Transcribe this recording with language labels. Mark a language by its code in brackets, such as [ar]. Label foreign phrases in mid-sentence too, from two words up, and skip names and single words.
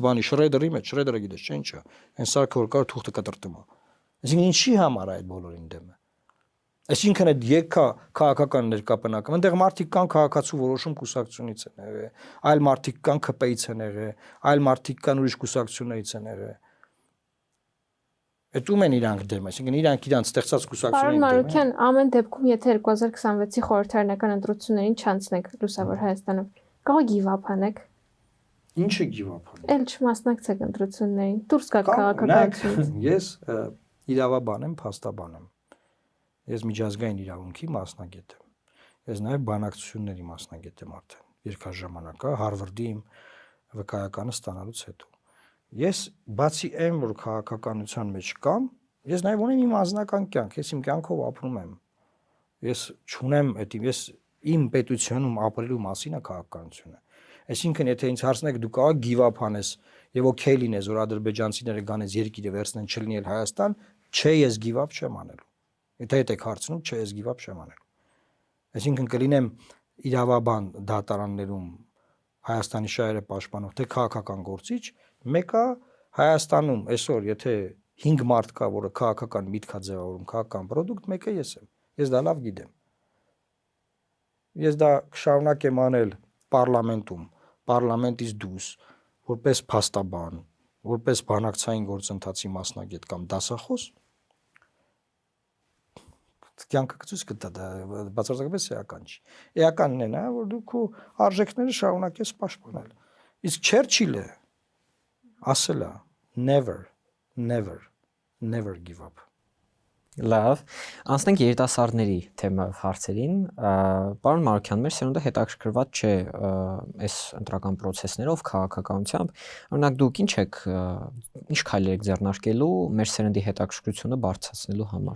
[hy] բանի շրեդերի մեջ, շրեդերը գիտես, չէ՞ ինչա։ Այն սարքը որ կար թուղթը կտրտում է։ Այսինքն ինչի համար է այդ բոլորին դեմը։ Այսինքն այդ եկա քաղաքական ներկապնակը, այնտեղ մարդիկ կան քաղաքացու որոշում կուսակցությունից են եղել, այլ մարդիկ կան ԿՊ-ից են եղել, այլ մարդիկ կան ուրիշ կուսակցություններից են եղել։ Այդ ում են իրանք դեմ, այսինքն իրանք իրանք ստեղծած Պարոն կուսակցություններին դեմ են։ Մարուկյան, ամեն դեպքում, եթե 2026-ի խորհրդարանական ընտրություններին չանցնեք Լուսավոր Հայաստանում, կարող [en] give up [hy] անեք։ Ինչը գիվափան։ Էլ չմասնակցեք ընտրություններին։ Դուրս գաք քաղաքականությունից։ Ես իրավաբան եմ, փաստաբան եմ։ Ես միջազգային իրավունքի մասնագետ եմ։ Ես նաև բանակցությունների մասնագետ եմ արդեն։ Երկար Հարվարդի իմ վկայականը ստանալուց հետո։ Ես բացի այն, որ քաղաքականության մեջ կամ, ես նաև ունեմ իմ անձնական կյանք, ես իմ կյանքով ապրում եմ։ Ես չունեմ այդ ես իմ պետությունում ապրելու մասին է քաղաքականությունը։ Այսինքն, եթե ինձ հարցնեք, դու կարող ես [en] give up [hy] անես եւ օքեյ լինես, որ ադրբեջանցիները գանես երկիրը վերցնեն չլինի էլ Հայաստան, չէ, ես [en] give up [hy] չեմ անելու։ Եթե այդ եք հարցնում, չէ, ես give up չեմ անելու։ Այսինքն կլինեմ իրավաբան դատարաններում Հայաստանի շահերը պաշտպանող թե քաղաքական գործիչ, մեկը Հայաստանում այսօր, եթե 5 մարդ կա, որը քաղաքական միտք է ձևավորում, քաղաքական product, մեկը ես եմ։ Ես դա լավ գիտեմ։ Ես դա կշարունակեմ անել պարլամենտում, պարլամենտից դուրս, որպես փաստաբան, որպես բանակցային գործընթացի մասնագետ կամ դասախոս, կյանքը ցույց կտա դա բացարձակապես էական չի։ Էականն է նա, որ դու քո արժեքները շարունակես պաշտպանել։ Իսկ Չերչիլը ասել է [en] never give up։ [hy] Լավ, անցնենք երիտասարդների թեմայով հարցերին։ Պարոն Մարուկյան, մեր սերունդը հետաքրքրված չէ այս ընտրական process-ներով, քաղաքականությամբ։ Օրինակ դուք ինչ քայլեր եք ձեռնարկելու մեր սերնդի հետաքրքրությունը բարձրացնելու համար։